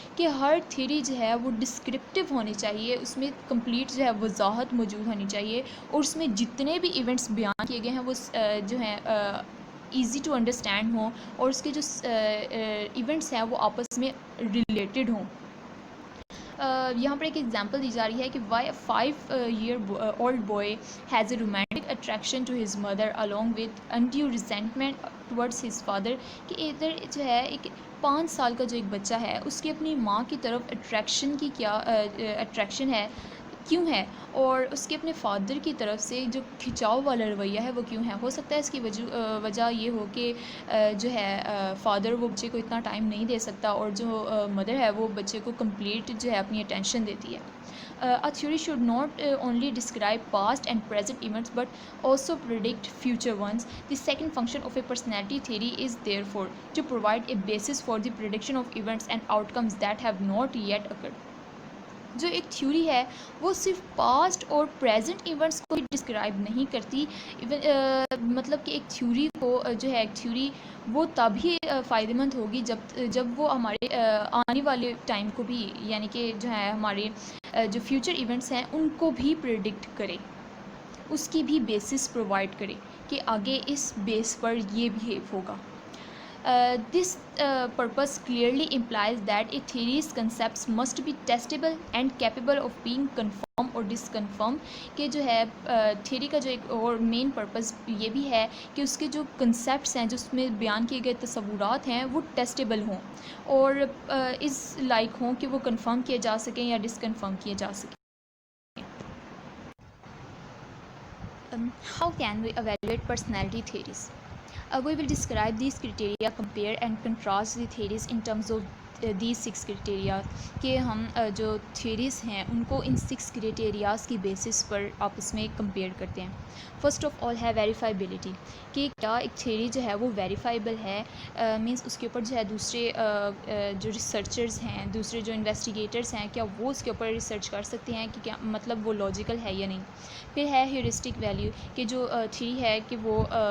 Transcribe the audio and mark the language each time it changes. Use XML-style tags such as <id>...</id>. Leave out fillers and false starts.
<ur>کہ ہر تھیوری جو ہے وہ ڈسکرپٹیو ہونی چاہیے، اس میں کمپلیٹ جو ہے وضاحت موجود ہونی چاہیے، اور اس میں جتنے بھی ایونٹس بیان کیے گئے ہیں وہ جو ہیں ایزی ٹو انڈرسٹینڈ ہوں، اور اس کے جو ایونٹس ہیں وہ آپس میں ریلیٹڈ ہوں۔ یہاں پر ایک ایگزامپل دی جا رہی ہے کہ</ur> <en>Why a 5-year-old boy has a romantic attraction to his mother along with undue resentment towards his father.</en> <ur>کہ ادھر جو ہے ایک 5 سال کا جو ایک بچہ ہے اس کی اپنی ماں کی طرف اٹریکشن کی کیا اٹریکشن ہے، کیوں ہے، اور اس کے اپنے فادر کی طرف سے جو کھنچاؤ والا رویہ ہے وہ کیوں ہے۔ ہو سکتا ہے اس کی وجہ یہ ہو کہ جو ہے فادر وہ بچے کو اتنا ٹائم نہیں دے سکتا، اور جو مدر ہے وہ بچے کو کمپلیٹ جو ہے اپنی اٹینشن دیتی ہے۔</ur> <en>A theory should not only describe past and present events but also predict future ones. The second function of a personality theory is therefore to provide a basis for the prediction of events and outcomes that have not yet occurred.</en> <ur>جو ایک theory ہے وہ صرف past اور present events کو describe نہیں کرتی، مطلب کہ ایک تھیوری کو جو ہے ایک تھیوری وہ تب ہی فائدہ مند ہوگی جب وہ ہمارے آنے والے ٹائم کو بھی، یعنی کہ جو ہے ہمارے جو فیوچر ایونٹس ہیں ان کو بھی پریڈکٹ کرے، اس کی بھی بیسس پرووائڈ کرے کہ آگے اس بیس پر یہ بیہیو ہوگا۔</ur> <en>This purpose clearly implies that a theory's concepts must be testable and capable of being confirmed or disconfirmed.</en> <ur>کہ جو ہے تھیوری کا جو ایک اور مین پرپز یہ بھی ہے کہ اس کے جو کنسیپٹس ہیں، جو اس میں بیان کیے گئے تصورات ہیں، وہ ٹیسٹیبل ہوں اور اس لائق ہوں کہ وہ کنفرم کیے جا سکیں یا ڈسکنفرم کیے جا سکیں۔</ur> <en>How can we evaluate personality theories? We will describe these criteria, compare and contrast the theories in terms of these 6 criteria.</en> <ur>کہ ہم جو تھیوریز ہیں ان کو ان 6 کریٹیریاز کی بیسس پر آپس میں کمپیئر کرتے ہیں۔ فرسٹ آف آل ہے ویریفائبلٹی، کہ کیا ایک تھیوری جو ہے وہ ویریفائبل ہے، مینس اس کے اوپر جو ہے دوسرے جو ریسرچرز ہیں، دوسرے جو انویسٹیگیٹرز ہیں، کیا وہ اس کے اوپر ریسرچ کر سکتے ہیں کہ کیا مطلب وہ لاجیکل ہے یا نہیں۔ پھر ہے ہیورسٹک ویلیو، کہ جو تھیوری ہے کہ وہ</ur>